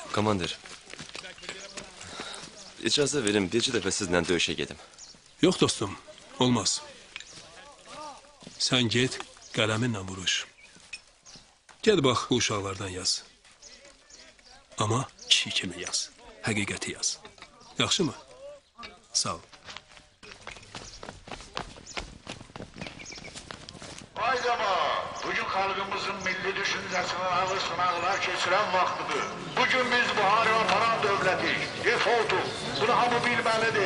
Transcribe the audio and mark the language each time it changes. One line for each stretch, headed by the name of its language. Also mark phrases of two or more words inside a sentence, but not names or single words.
Azerbaijani: Komandir, icazə verin, bir dəfə sizlə döyüşə gedim. Yox dostum, olmaz. Sən get, qələminlə vuruş. Gel bax, bu uşaqlardan yaz. Amma kişi kimi yaz. Həqiqəti yaz. Yaxşı mı? Sağ ol.
Turkish: Aydama, bugün halkımızın milli düşüncesinin ağır sınavlar keçiren vaktidir. Bugün biz buhari aparan devletik, defoltuk. Bunu hamı bilmelidir.